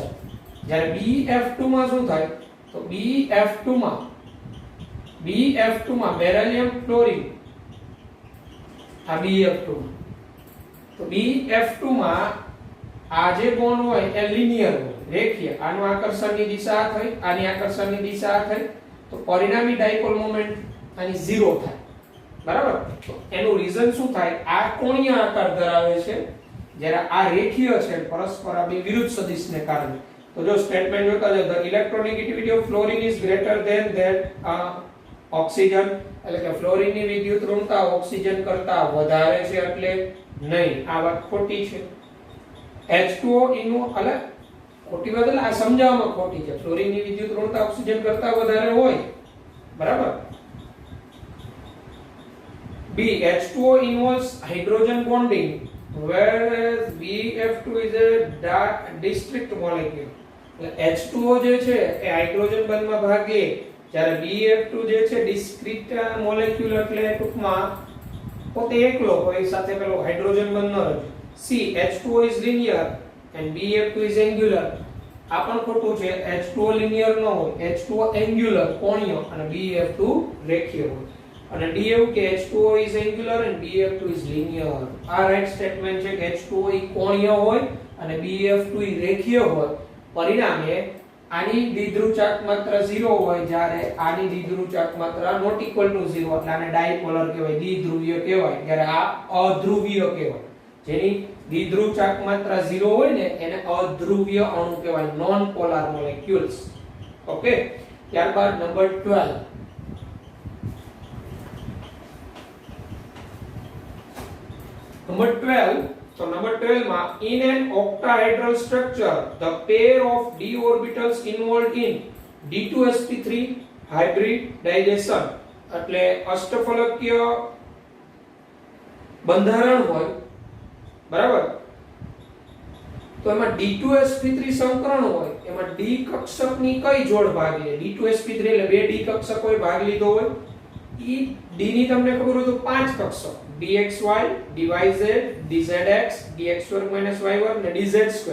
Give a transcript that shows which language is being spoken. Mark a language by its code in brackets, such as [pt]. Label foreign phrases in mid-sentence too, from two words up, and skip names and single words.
[gu] જ્યારે BF2 માં શું થાય, તો BF2 માં બેરિલિયમ ફ્લોરિન, આ BF2 માં, તો BF2 માં આ જે બોન્ડ હોય એ લિનિયર હોય, રેખીય, આનું આકર્ષણની દિશા થઈ આની આકર્ષણની દિશા થઈ, તો પરિણામી [en] dipole moment [gu] આની 0 થાય. બરાબર, તો એનું રીઝન શું થાય, આ કોણીય આકાર ધરાવે છે જ્યારે આ રેખીય છે પરસ્પર આ બે વિરુદ્ધ સદિશને કારણે. તો જો સ્ટેટમેન્ટ જોતા જાવ, [en] the electronegativity of fluorine is greater than that oxygen, [gu] એટલે કે ફ્લોરિનની વિદ્યુત ઋણતા ઓક્સિજન કરતા વધારે છે એટલે નહીં. આ વાત ખોટી છે. H2O એનું એટલે ખોટી વાત એટલે આ સમજાવવામાં ખોટી છે. ફ્લોરિનની વિદ્યુત ઋણતા ઓક્સિજન કરતા વધારે હોય બરાબર. [en] B H2O involves hydrogen bonding whereas BF2 is a distinct molecule. [gu] H2O જે છે એ હાઇડ્રોજન બંધમાં ભાગ લે, જ્યારે BF2 જે છે [en] discrete molecule [gu] એટલે ટૂંકમાં પોતે એકલો હોય, સાથે પેલો હાઇડ્રોજન બંધ ન રહે. [en] C H2O is linear and BF2 is angular. [gu] આ પણ ખોટું છે. H2O લિનિયર ન હોય, H2O એન્ગ્યુલર કોણીય અને BF2 રેખીય હોય. અને D એવું કે [en] H2O is angular and BF2 is linear. [gu] આ [en] right statement [gu] છે કે H2O ઈ કોણીય હોય અને BF2 ઈ રેખીય હોય. પરિણામે આની દ્વિધ્રુવ ચાક માત્રા 0 હોય જ્યારે આની દ્વિધ્રુવ ચાક માત્રા [en] not equal to [gu] 0 એટલે આને ડાયપોલર કહેવાય, દ્વિધ્રુવીય કહેવાય, જ્યારે આ અધ્રુવીય કહેવાય. જેની દ્વિધ્રુવ ચાક માત્રા 0 હોય ને એને અધ્રુવીય અણુ કહેવાય, [en] non polar molecules. [gu] ઓકે, ત્યારબાદ નંબર 12. [en] Number 12, so number 12 માં in an octahedral structure the pair of d orbitals involved in d2sp3 hybridization [gu] એટલે અષ્ટફલકીય બંધારણ હોય, બરાબર? તો એમાં d2sp3 સંકરણ હોય, એમાં d કક્ષકની કઈ જોડ ભાગ લે? d2sp3 એટલે બે d કક્ષકોએ ભાગ લીધો હોય. ઈ d ની તમને ખબર હોય તો પાંચ કક્ષક dxy, dyz, dzx, dx2 y2 અને dz2.